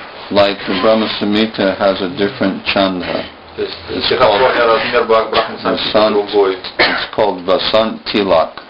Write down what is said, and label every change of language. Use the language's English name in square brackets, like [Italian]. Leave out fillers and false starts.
[English] Like the Brahma Samhita has a different chanda. [Russian] То есть, размер Брахма Самхиты другой. [English] It's called Vasant Tilak.